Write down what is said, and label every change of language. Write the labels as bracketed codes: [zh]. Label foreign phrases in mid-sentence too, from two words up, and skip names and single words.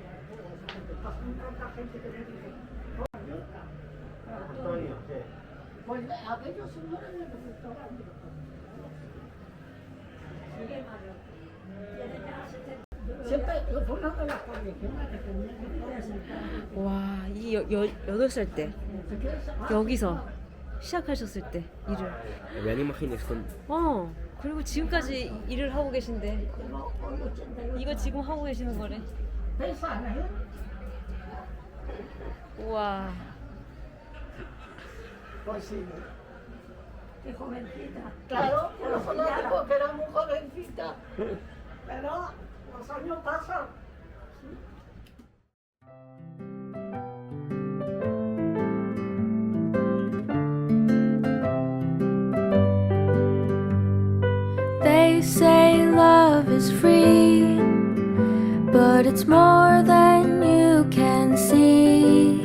[es] Pasan tanta gente que me dice. Antonio, sí. Pues aquellos señores de los restaurantes. Sigue Mario. Tiene ya 70. Siempre fue una de las condiciones que tenía que poder sentar. [ko] 와, 이 8살 때 여기서 시작하셨을 때 일을. [es] Me imaginas con [ko] 그리고 지금까지 일을 하고 계신데 이거 지금 하고 계시는 거래. 우와. [es] Pues sí. Qué jovencita. Claro, por eso no digo que era muy jovencita. Pero los años pasan. [en] They say love is free, but it's more than you can see.